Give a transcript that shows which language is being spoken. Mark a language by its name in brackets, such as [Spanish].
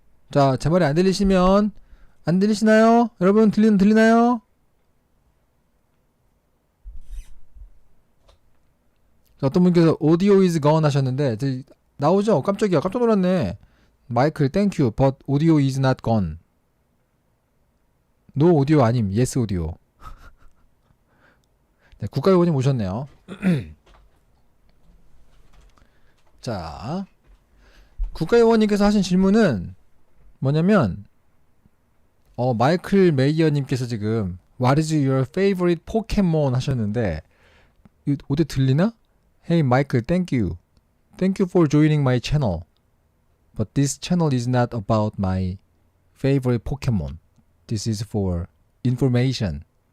[Korean] 자, 제 말이 안 들리시면 안 들리시나요? 여러분 들리나요? 자, 어떤 분께서 [English] audio is gone [Korean] 하셨는데 나오죠? 깜짝이야 깜짝 놀랐네. 마이클 땡큐 [English] but audio is not gone. no audio [Korean] 아님 [English] yes audio. [Korean] 네, 국가요원님 오셨네요. 자, 국가요원님께서 하신 질문은 뭐냐면 마이클 메이어님께서 지금 [English] What is your favorite Pokemon [Korean] 하셨는데 오디오 들리나? [English] Hey Michael, thank you. Thank you for joining my channel. But this channel is not about my favorite Pokemon. This is for information.